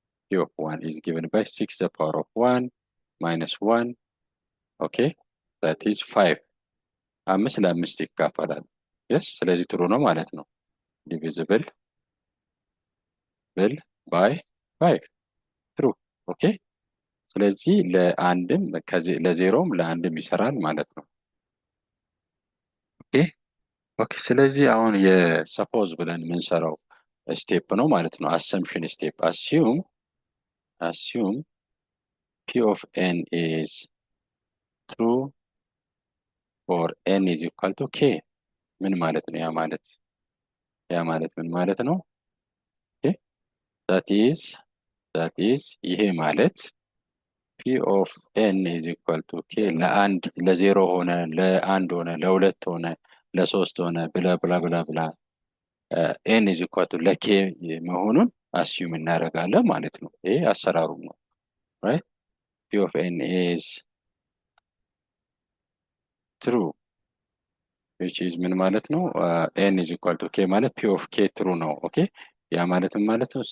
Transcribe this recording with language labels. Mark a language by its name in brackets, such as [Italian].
[English] p of 1 is given by 6 the power of 1 minus 1. okay that is 5. [Amharic] 5 ለ5 ይካፈላል። yes ስለዚህ ትሩ ነው ማለት ነው። [English] divisible by 5 true. [Amharic] ኦኬ ስለዚህ ለአንድም ለዜሮም ለአንድም ይሰራል ማለት ነው። ኦኬ ስለዚህ አሁን የሰፖዝ ብለን የምንሰራው ስቴፕ ነው ማለት ነው። አሰምፕሽን ስቴፕ [English] assume p of n is true for n is equal to k [Amharic] ምን ማለት ነው? ያ ማለት ምን ማለት ነው? that is ይሄ ማለት [English] p of n is equal to k [Amharic] ለአንድ ለዜሮ ሆነ ለአንድ ሆነ ለሁለት ሆነ ለሶስት ሆነ ብላ n is equal to ለk መሆኑን አስዩም እናደርጋለን ማለት ነው። ይሄ አሰራሩ ነው። right? [English] p of n is true, which is [Amharic] ምን ማለት ነው? [English] n is equal to k ማለት p of k true ነው። [Amharic] ኦኬ ያ ማለት ምን ማለት ነው?